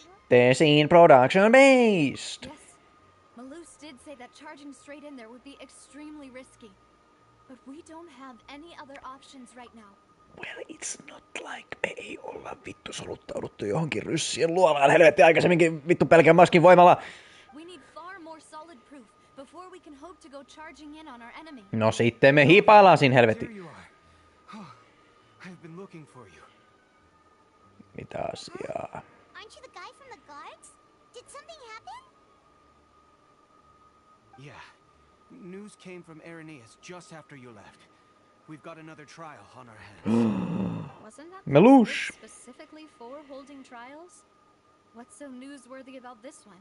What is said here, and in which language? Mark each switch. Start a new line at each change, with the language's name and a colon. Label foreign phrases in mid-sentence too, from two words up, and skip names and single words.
English: Laitteisiin production based. Yes, Malus did say that charging straight in there would be extremely risky. But we don't have any other options right now. Well, it's not like
Finnish: me ei olla vittu soluttauduttu johonkin ryssien luolaan helvetti aikaisemminkin vittu pelkän maskin voimalla.
English: We need far more solid proof before we can hope to go charging in on our enemy.
Finnish: No sitten me hiipaillaan siinä helvetti.
English: There you are. Oh, I've been looking for you.
Finnish: Mitä asiaa?
English: Aren't you the guy from the guards? Did something happen? Yeah. News came from Irenaeus just after you left. We've got another trial on our hands. Wasn't that Melouche. specifically for holding trials? What's so newsworthy about this one?